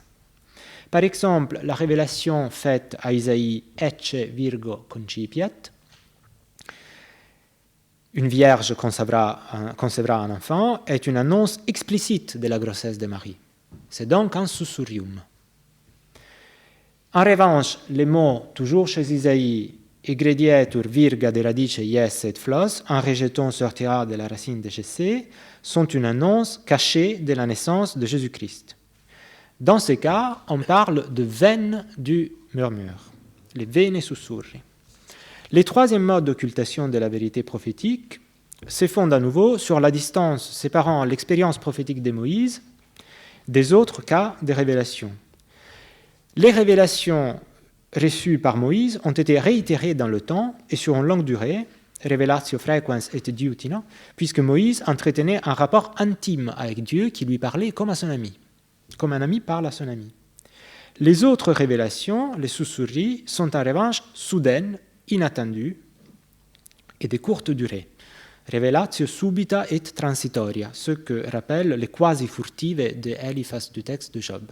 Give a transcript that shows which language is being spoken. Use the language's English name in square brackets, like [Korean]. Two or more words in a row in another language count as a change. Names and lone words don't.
[French] Par exemple, la révélation faite à Isaïe, [Latin] Ecce Virgo concipiat, [French] une vierge concevra un enfant, est une annonce explicite de la grossesse de Marie. C'est donc un sussurrium. En revanche, les mots, toujours chez Isaïe, [Latin] Egredietur virga de radice ies et flos, [French] un rejeton sortira de la racine de Jessé, sont une annonce cachée de la naissance de Jésus-Christ. Dans ce cas, on parle de veines du murmure, les [Latin] vene sussurri. [French] Les troisième modes d'occultation de la vérité prophétique se fondent à nouveau sur la distance séparant l'expérience prophétique de Moïse des autres cas de révélation. Les révélations reçues par Moïse ont été réitérées dans le temps et sur une longue durée, [Latin] revelatio frequens et diutina, [French] puisque Moïse entretenait un rapport intime avec Dieu qui lui parlait comme à son ami, comme un ami parle à son ami. Les autres révélations, les sussurri, sont en revanche soudaines, inattendues et de courte durée. [Latin] Revelatio subita et transitoria, [French] ce que rappellent les [Latin] quasi furtive [French] de Eliphaz du texte de Job.